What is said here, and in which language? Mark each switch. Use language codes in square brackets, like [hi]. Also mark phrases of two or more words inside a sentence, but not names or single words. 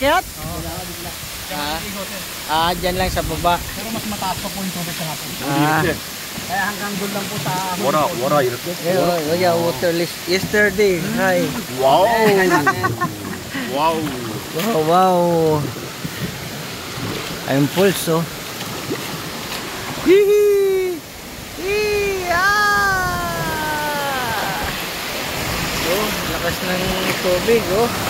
[tl] Oh, akyat? Dyan lang sa baba. Pero mas mataas pa po yung tubig sa hapon. [ko] 이렇게 [tl] Kaya hanggang doon lang po sa [ko] 와라 이렇게. [en] Yeah, waterless. Yesterday. Hi. 와우. 와우. [tl] Wow. Ayun pulse, oh. Hihi! Oh, lakas ng tubig, oh.